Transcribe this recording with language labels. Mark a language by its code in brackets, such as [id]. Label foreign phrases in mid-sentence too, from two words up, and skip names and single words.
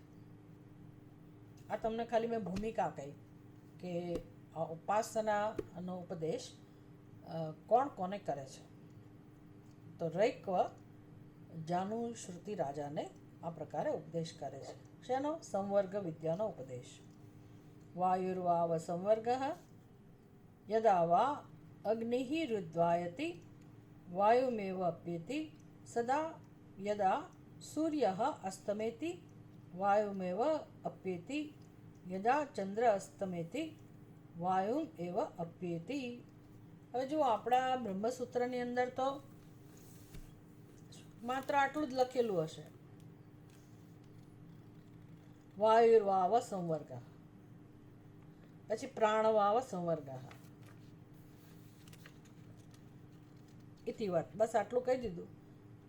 [gu] આ તમને ખાલી મેં ભૂમિકા કહી કે આ ઉપાસનાનો ઉપદેશ કોણ કોને કરે છે. તો રૈક્વ જાનુ શ્રુતિ રાજાને આ પ્રકારે ઉપદેશ કરે છે. શેનો? સંવર્ગ વિદ્યાનો ઉપદેશ. [sa] વાયુર્વાવ સંવર્ગ यदा वा अग्निः रुद्वायति वायुमेव अप्येति सदा यदा सूर्यः अस्तमेति वायुमेव अप्येति यदा चंद्र अस्तमेति वायुम एव अप्येति. [gu] હવે જો આપણા બ્રહ્મસૂત્રની અંદર તો માત્ર આટલું જ લખેલું હશે, [sa] વાયુર્વાવ સંવર્ગ, [gu] પછી [sa] પ્રાણવાવ સંવર્ગ, [gu] ઇતિવત, બસ આટલું કહી દીધું.